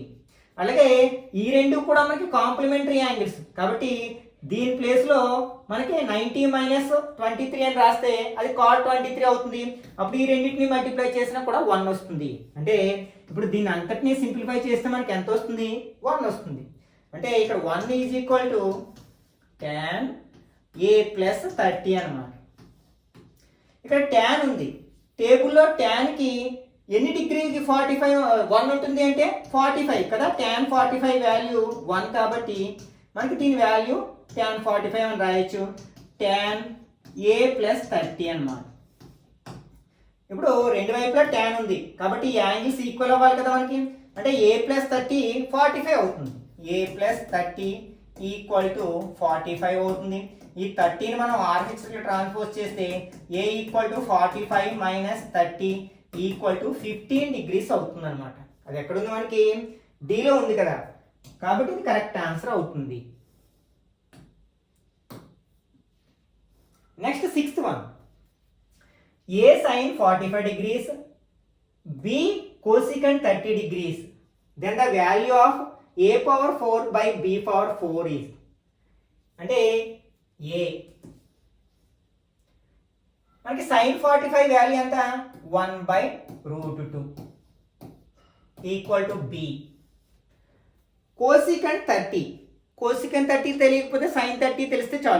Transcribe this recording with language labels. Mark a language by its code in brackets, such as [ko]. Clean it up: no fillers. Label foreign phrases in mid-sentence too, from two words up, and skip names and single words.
[te] అలాగే ఈ రెండు కూడా మనకి [en] complementary angles. [te] కాబట్టి దీని ప్లేస్లో మనకి 90 - 23 అని రాస్తే అది cot 23 అవుతుంది. అప్పుడు ఈ రెండింటిని మల్టిప్లై చేసినా కూడా 1 వస్తుంది. అంటే ఇప్పుడు దీన్ని అంతటినీ సింప్లిఫై చేస్తే మనకి ఎంత వస్తుంది 1 వస్తుంది. అంటే ఇక్కడ 1 = tan a + 30 అన్నమాట. ఇక్కడ tan ఉంది. టేబుల్లో ట్యాన్కి ఎన్ని డిగ్రీకి 1 ఉంటుంది అంటే 45 కదా. tan 45 వాల్యూ 1 కాబట్టి మనకి దీని వాల్యూ tan 45 అని రాయొచ్చు. tan a + 30 అన్నమాట. ఇప్పుడు రెండు వైపులా tan ఉంది కాబట్టి ఈ [en] angles equal [te] అవ్వాలి కదా మనకి. అంటే a + 30 45 అవుతుంది. a + 30 = 45 అవుతుంది. ఈ 30ని మనం ఆర్హెచ్లో ట్రాన్స్పోజ్ చేస్తే a = 45 - 30 = 15 డిగ్రీస్ అవుతుంది అనమాట. అది ఎక్కడుంది మనకి డీలో ఉంది కదా. కాబట్టి ఇది [en] correct answer [te] అవుతుంది. [en] నెక్స్ట్ 6th one a sin 45 degrees b cosecant 30 degrees then the value of a power 4 by b power 4 is [te] అంటే a మనకి sin 45 వాల్యూ ఎంత [en] 1/√4 √2 equal to b. [te] కోసికెంట్ 30, కోసికెంట్ 30 తెలియకపోతే sin 30 తెలిస్తే చాలు.